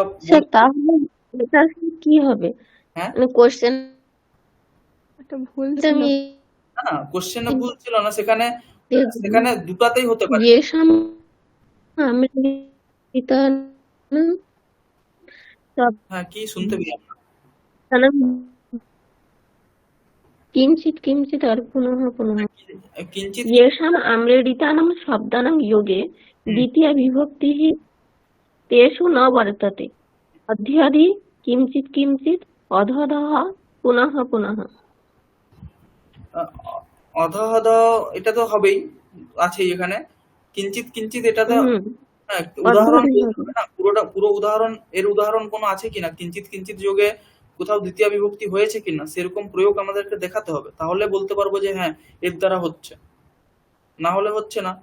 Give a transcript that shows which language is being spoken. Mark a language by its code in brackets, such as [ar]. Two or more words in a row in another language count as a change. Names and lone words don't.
[bn] স্যার তাহলে এটা কি হবে? হ্যাঁ, মানে কোশ্চেন একটা ভুল ছিল। আমি না কোশ্চেনে ভুল ছিল না, সেখানে দেখব দুটাতেই হতে পারে। [sa] येषाम् अमृतानां [bn] হ্যাঁ, কি শুনতে পেলাম না। [sa] शब्दानां किञ्चित् किञ्चित् और पुनः पुनः [bn] কিঞ্চিত [sa] येषाम् आम्रेडितानां शब्दानां योगे द्वितीया विभक्तिः तेषु न वर्तते अध्यादि किञ्चित् किञ्चित् अधः पुनः पुनः। [bn] অধহদ এটা তো হবেই, আছে এখানে [sa] কিঞ্চিত কিঞ্চিত, [bn] এটা তো হুম হ্যাঁ, উদাহরণ অধ্যাদি বলতে হবে না, পুরো উদাহরণ, এর উদাহরণ কোনো আছে কিনা, [sa] কিঞ্চিত কিঞ্চিত [bn] যোগে কোথাও দ্বিতীয় বিভক্তি হয়েছে কিনা সেরকম প্রয়োগ আমাদেরকে দেখাতে হবে, তাহলে বলতে পারবো যে হ্যাঁ এর দ্বারা হচ্ছে, না হলে হচ্ছে না।